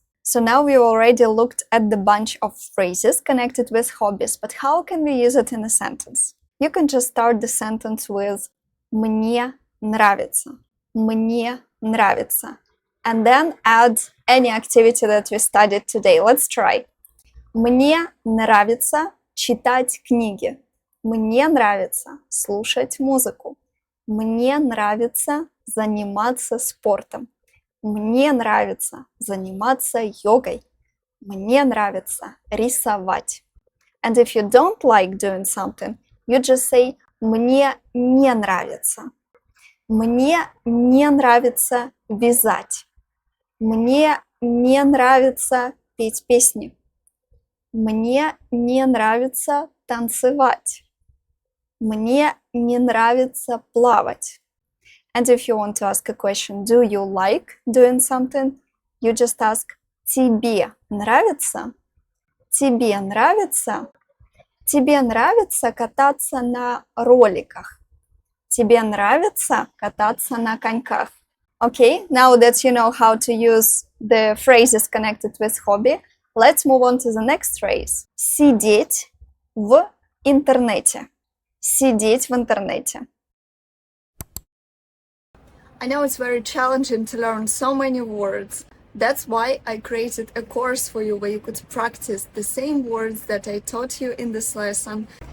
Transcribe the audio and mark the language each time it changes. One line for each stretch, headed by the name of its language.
English: So now we already looked at the bunch of phrases connected with hobbies, but how can we use it in a sentence? You can just start the sentence with
Russian: «Мне нравится»,
English: «Мне нравится», and then add any activity that we studied today. Let's try.
Russian: Мне нравится читать книги. Мне нравится слушать музыку. Мне нравится заниматься спортом. Мне нравится заниматься йогой. Мне нравится рисовать.
English: And if you don't like doing something, you just say
Russian: «Мне не нравится». Мне не нравится вязать. Мне не нравится петь песни. Мне не нравится танцевать. Мне не нравится плавать.
English: And if you want to ask a question, do you like doing something? You just ask,
Russian: тебе нравится? Тебе нравится? Тебе нравится кататься на роликах? Тебе нравится кататься на коньках?
English: Okay, now that you know how to use the phrases connected with hobby, let's move on to the next phrase.
Russian: Сидеть в интернете. Сидеть в интернете.
English: I know it's very challenging to learn so many words. That's why I created a course for you where you could practice the same words that I taught you in this lesson.